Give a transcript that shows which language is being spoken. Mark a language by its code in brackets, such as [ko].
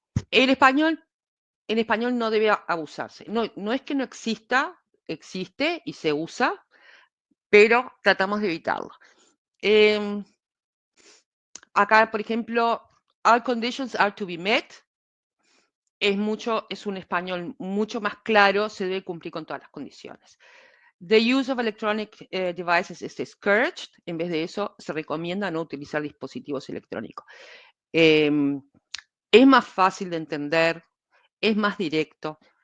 [es] En español no debe abusarse. No es que no exista, existe y se usa, pero tratamos de evitarlo. Acá, por ejemplo, [en] all conditions are to be met. [es] Es un español mucho más claro, se debe cumplir con todas las condiciones. [en] The use of electronic devices is discouraged. [es] En vez de eso, se recomienda no utilizar dispositivos electrónicos. Es más fácil de entender, es más directo.